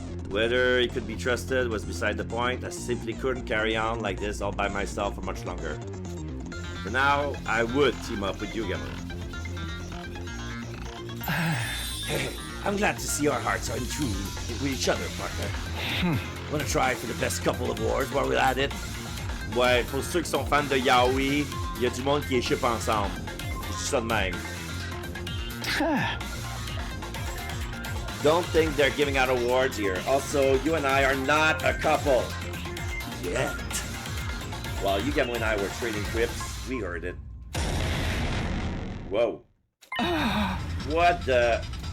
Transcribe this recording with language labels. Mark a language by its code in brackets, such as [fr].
[en] Whether he could be trusted was beside the point. I simply couldn't carry on like this all by myself for much longer. For now, I would team up with Yugamo. Hey, I'm glad to see our hearts are in tune with each other, partner. Wanna try for the best couple of wars while we're at it? [fr] Ouais, pour ceux qui sont fans de Yaoi, il y a du monde qui échippe ensemble. Je dis ça de même. [en] Don't think they're giving out awards here. Also, you and I are not a couple. Yet. While Yugamo and I were trading quips, we heard it. Whoa. What the...